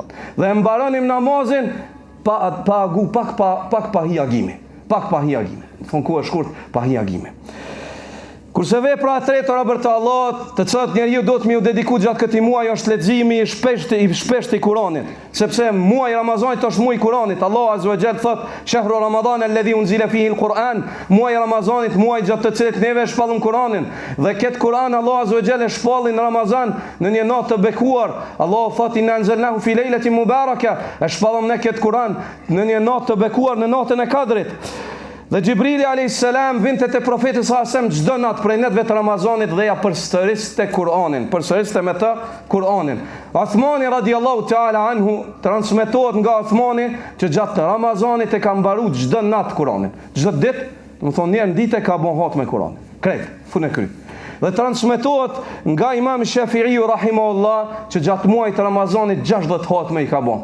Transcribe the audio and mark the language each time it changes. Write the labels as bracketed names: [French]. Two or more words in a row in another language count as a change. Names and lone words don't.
[Albanian] Dhe e mbaronim namazin pa agu, pak pa hiagimi. Thonë ku është shkurt, pa hiagimi. Kurse vepra e tretë robër të Allahut, të cilat njeriu duhet më u dediku gjatë këtij muaji, është leximi i shpeshtë i Kuranit, sepse muaji i Ramazanit është muaji i Kuranit. [Arabic] الله عز وجل thot: "شهر رمضان الذي أنزل فيه القرآن." [Albanian] Muaji i Ramazanit, muaji gjatë të cilit neve shpallim Kuranin. Dhe këtë Kuran [Arabic] الله عز وجل [Albanian] shpalli në Ramazan në një natë të bekuar. Allah thot: [Arabic] "إنا أنزلناه في ليلة مباركة." [Albanian] Shpallim ne këtë Kuran në një natë të bekuar, në natën e Kadrit. Dhe Gjibrili a.s. vinte te profeti s.a.s. çdo natë prej netëve të Ramazanit dhe ja përsëriste Kur'anin, përsëriste me të Kur'anin. Uthmani [Arabic] رضي الله تعالى عنه [Albanian] transmetohet nga Uthmani që gjatë Ramazanit e ka mbaruar çdo natë Kur'anin. Çdo ditë, do të thonë një ditë ka bën hat me Kur'anin. Krejt, fund e kry. Dhe transmetohet nga Imam Shafi'i rahimahullah që gjatë muajit të Ramazanit 60 hatme i ka bën.